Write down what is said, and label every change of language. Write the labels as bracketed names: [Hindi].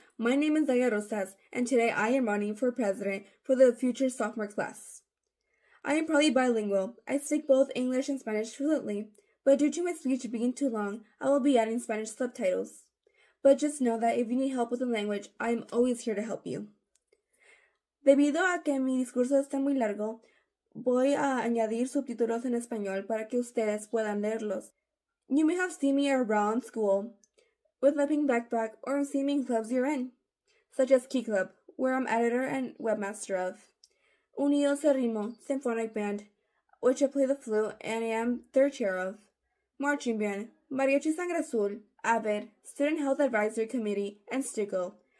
[English] My name is Daya Rosas, and today I am running for president for the future sophomore class. I am probably bilingual. I speak both English and Spanish fluently, but due to my speech being too long, I will be adding Spanish subtitles. But just know that if you need help with the language, I am always here to help you. [Spanish] Debido a que mi discurso está muy largo, voy a añadir subtítulos en español para que ustedes puedan leerlos. [English] You may have seen me around school with a pink backpack or seen me in clubs you're in, such as Key Club, where I'm editor and webmaster of, Unidos al Ritmo Symphonic Band, which I play the flute and I am third chair of, Marching Band, Mariachi Sangre Azul, AVID, Student Health Advisory Committee, and StuCo.